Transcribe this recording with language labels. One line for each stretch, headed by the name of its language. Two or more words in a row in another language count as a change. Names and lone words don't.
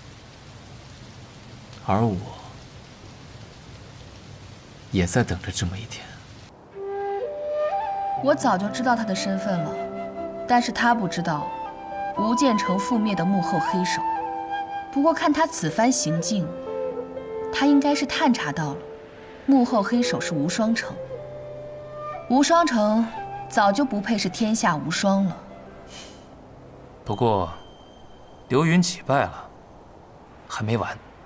Chinese: 而我，也在等着這麼一天。我早就知道他的身份了，但是他不知道吳建成覆滅的幕後黑手。不過看他此番行徑，他應該是探查到了幕後黑手是無雙城。無雙城早就不配是天下無雙了。不過，劉雲起敗了，還沒完。